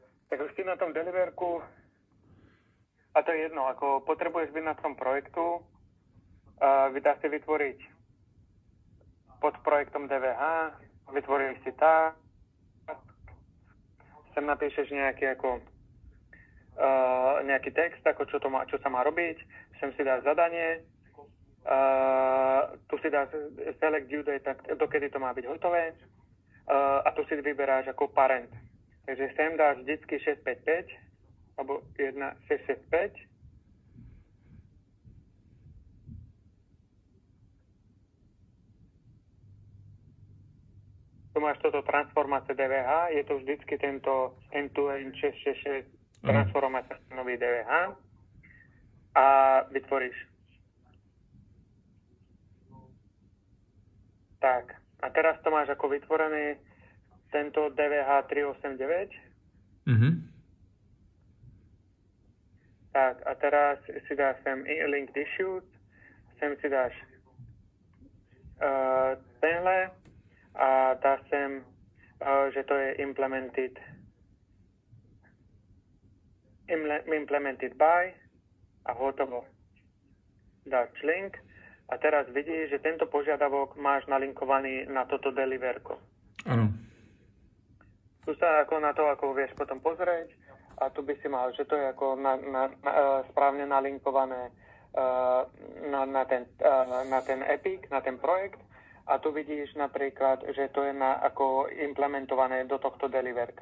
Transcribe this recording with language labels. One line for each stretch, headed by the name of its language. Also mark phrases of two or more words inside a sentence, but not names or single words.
Slovak: tak už si na tom deliverku, a to je jedno, ako potrebuješ byť na tom projektu, dá si vytvoriť pod projektom DVH, vytvoríš si tak, sem napíšeš nejaký text, ako čo sa má robiť, sem si dáš zadanie, tu si dáš
English: select due date,
Slovak: tak dokedy to má byť hotové, a tu si vyberáš ako parent. Takže sem dáš vždycky 655, alebo 1665. Tu máš toto transformácie DVH, je to vždycky tento
English: end-to-end
Slovak: 666 transformácia nový DVH a vytvoríš. Tak, a teraz to máš ako vytvorený tento DVH 389. Tak, a teraz si dáš sem
English: linked issues,
Slovak: sem si dáš tenhle a dáš sem, že to je
English: implemented by
Slovak: a hotovo. Dáš link a teraz vidíš, že tento požiadavok máš nalinkovaný na toto deliverko. Ano. Tu sa ako na to ako vieš potom pozrieť a tu by si mal, že to je ako správne nalinkované na ten Epic, na ten projekt a tu vidíš napríklad, že to je ako implementované do tohto deliverka.